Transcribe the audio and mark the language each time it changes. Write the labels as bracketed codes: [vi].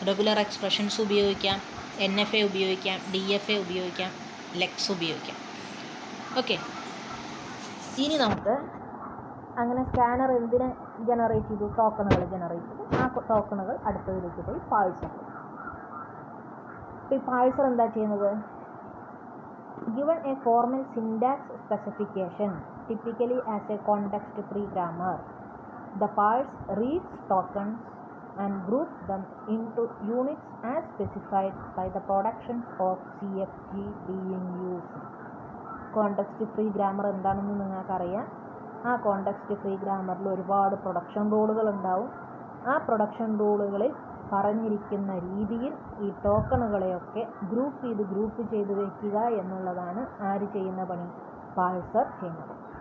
[ml] Regular expressions ഉപയോഗിക്കാം, NFA ഉപയോഗിക്കാം, DFA ഉപയോഗിക്കാം, ലെക്സ് ഉപയോഗിക്കാം. ഓക്കെ, ഇനി നമുക്ക് അങ്ങനെ സ്കാനർ എന്തിനെ ജനറേറ്റ് ചെയ്തു? ടോക്കണുകൾ ജനറേറ്റ് ചെയ്തു. ആ ടോക്കണുകൾ അടുത്തതിലേക്ക് പോയി പാഴ്സർ. ഈ പാഴ്സർ എന്താ ചെയ്യുന്നത്? [en] Given a formal syntax specification, typically as a context-free grammar, the parse reads tokens and groups them into units as specified by the productions of CFG being used. [ml] Context free grammar എന്താണെന്ന് നിങ്ങൾക്കറിയാം. ആ context free ഗ്രാമറിൽ ഒരുപാട് production റൂളുകൾ ഉണ്ടാവും. ആ production റൂളുകളിൽ പറഞ്ഞിരിക്കുന്ന രീതിയിൽ ഈ ടോക്കണുകളെയൊക്കെ group ചെയ്ത് വയ്ക്കുക എന്നുള്ളതാണ് ആര് ചെയ്യുന്ന പണി? പാഴ്സർ ചെയ്യുന്നത്.